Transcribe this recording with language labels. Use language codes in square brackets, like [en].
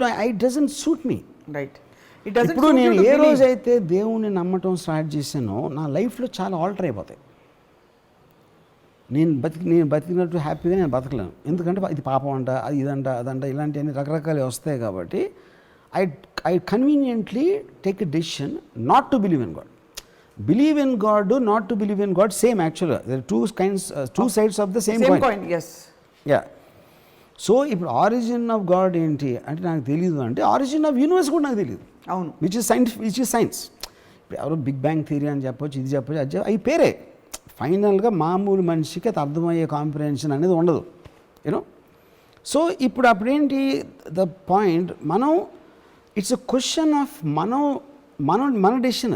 [en] It doesn't suit me. [te] ఇప్పుడు నేను ఏ రోజైతే దేవుణ్ణి నమ్మటం స్టార్ట్ చేశానో నా లైఫ్లో చాలా ఆల్టర్ అయిపోతాయి. నేను బతికినట్టు హ్యాపీగా నేను బతకలేను. ఎందుకంటే ఇది పాపం అంట, అది ఇదంట, అదంట, ఇలాంటివన్నీ రకరకాలు వస్తాయి. కాబట్టి [en] I conveniently take a decision not to believe in God. Believe in God, not to believe in God, same actually. There are two sides of the same coin. Yes. Yeah. [te] So ఇప్పుడు origin of God ఏంటి అంటే నాకు తెలియదు, అంటే origin of universe కూడా నాకు తెలియదు. అవును, [en] Which is science. [te] ఇప్పుడు ఎవరో బిగ్ బ్యాంగ్ థియరీ అని చెప్పొచ్చు, ఇది చెప్పొచ్చు, అది అవి పేరే. ఫైనల్గా మామూలు మనిషికి అది అర్థమయ్యే కాంప్రిహెన్షన్ అనేది ఉండదు. [en] you know, so [te] ఇప్పుడు అప్పుడేంటి [en] The point, మనం it's a question of మన decision.